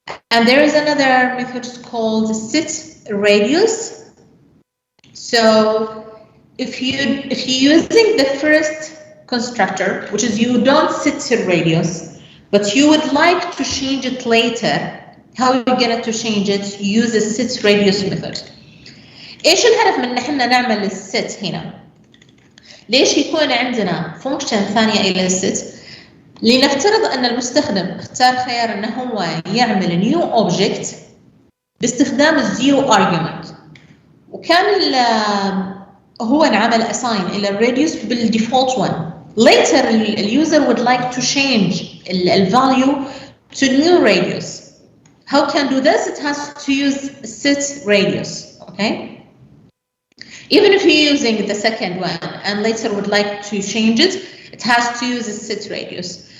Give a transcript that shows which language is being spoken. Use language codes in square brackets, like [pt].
[en] And there is another method called set radius. So if you're using the first constructor, which is you don't set radius, but you would like to change it later, how you get to change it? Use the set radius method. [ar] ايش الهدف من ان احنا نعمل الست هنا؟ ليش يكون عندنا فانكشن ثانيه الى الست؟ لنفترض ان المستخدم اختار خيار انه هو يعمل نيو اوبجكت باستخدام الزيرو ارجيومنت، وكان هو انعمل اساين الى الراديوس بالديفولت 1. [en] Later the user would like to change the value to new radius. How can do this? It has to use set radius, okay? Even if you're using the second one and later would like to change it, it has to use a set radius.